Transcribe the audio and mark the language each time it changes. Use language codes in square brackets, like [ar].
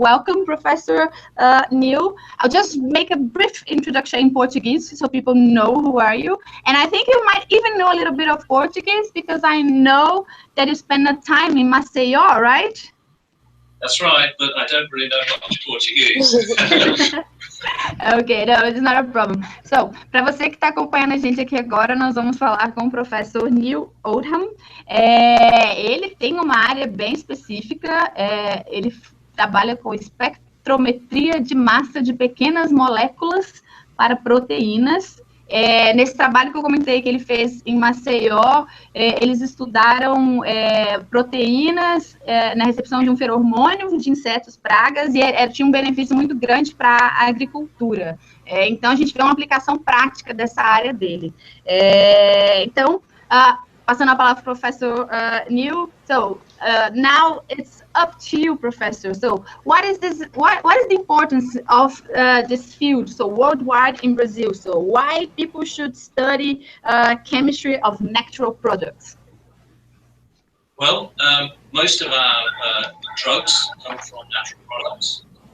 [en] Welcome, Professor Neil. I'll just make a brief introduction in Portuguese so people know who are you. And I think you might even know a little bit of Portuguese because I know that you spend a time in Maceió, right? That's right, but I don't really know much Portuguese. Ok, no, it's not a problem. [pt] So, para você que está acompanhando a gente aqui agora, nós vamos falar com o professor Neil Oldham. Ele tem uma área bem específica, ele trabalha com espectrometria de massa de pequenas moléculas para proteínas. Nesse trabalho que eu comentei que ele fez em Maceió, eles estudaram proteínas na recepção de um feromônio de insetos pragas e tinha um benefício muito grande para a agricultura. Então, a gente vê uma aplicação prática dessa área dele. Então, Passando a palavra para o professor Neil. [en] So now it's up to you, professor. So what is this? What is the importance of this field? So worldwide in Brazil. So why people should study chemistry of natural products? Well, most of our drugs come from natural products.